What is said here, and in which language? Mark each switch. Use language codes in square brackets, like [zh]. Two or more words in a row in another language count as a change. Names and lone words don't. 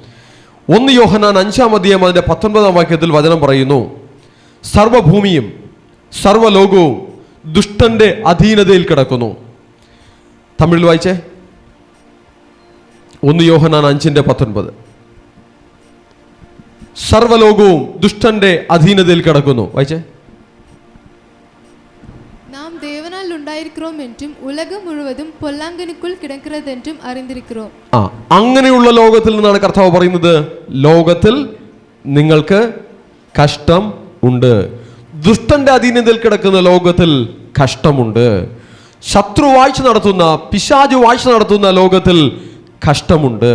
[ml] 1 യോഹന്നാൻ 5-ാം അധ്യായം അതിൻ്റെ 19-ാം വാക്യത്തിൽ വചനം പറയുന്നു, സർവഭൂമിയും സർവലോകവും ദുഷ്ടന്റെ അധീനതയിൽ കിടക്കുന്നു. തമിഴിൽ വായിച്ചേ. 1 യോഹന്നാൻ 5:19. സർവലോകവും ദുഷ്ടന്റെ അധീനതയിൽ കിടക്കുന്നു. വായിച്ചേ. [ta] நாம் தேவனால் உண்டாயிருக்கிறோம் என்றும் உலகம் முழுவதும் பொல்லாங்கனுக்குள் கிடக்கிறது என்றும் அறிந்திருக்கிறோம். [ml] അങ്ങനെയുള്ള ലോകത്തിൽ നിന്നാണ് കർത്താവ് പറയുന്നത്, ലോകത്തിൽ നിങ്ങൾക്ക് കഷ്ടം ഉണ്ട്. ദുഷ്ടന്റെ അധീനതയിൽ കിടക്കുന്ന ലോകത്തിൽ കഷ്ടമുണ്ട്. ശത്രു വാഴ്ച നടത്തുന്ന, പിശാച് വാഴ്ച നടത്തുന്ന ലോകത്തിൽ കഷ്ടമുണ്ട്.